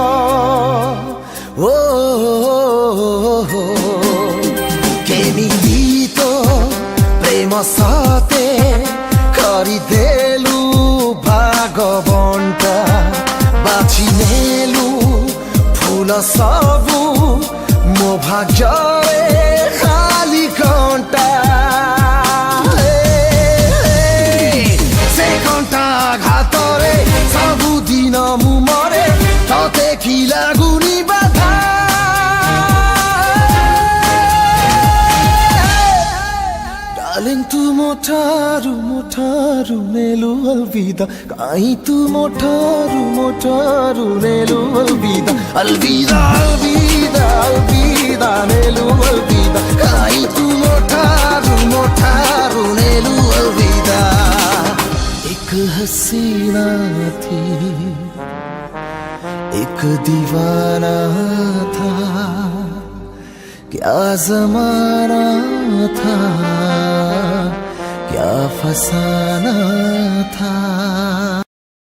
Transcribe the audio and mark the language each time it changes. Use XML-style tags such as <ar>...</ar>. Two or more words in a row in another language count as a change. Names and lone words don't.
<or>ଓ କେମିତି ତୋ ପ୍ରେମ ସତେ କରିଦେଲୁ ଭାଗବଣ୍ଟା, ବାଛି ନେଲୁ ଫୁଲ ସବୁ ମୋ ଭାଗ୍ୟରେ ଖାଲି କଣ୍ଟା। ସେ କଣ୍ଟା ଘାତରେ ସବୁଦିନ ମୁଁ ମରେ, ତତେ କି ଲାଗୁନି ବାଧା। ଡାର୍ଲିଂ ତୁ ମୋଠାରୁ ନେଲୁ ଅଲବିଦା, କାହିଁ ତୁ ମୋଠାରୁ ନେଲୁ ଅଲବିଦା। ଅଲବିଦା ଅଲବିଦା ଅଲବିଦା ନେଲୁ ଅଲବିଦା, କାହିଁ ତୁ ମୋଠାରୁ ନେଲୁ ଅଲବିଦା।</or> <hi>एक हसीना थी एक दीवाना था, क्या जमाना था, क्या फसाना था।</hi>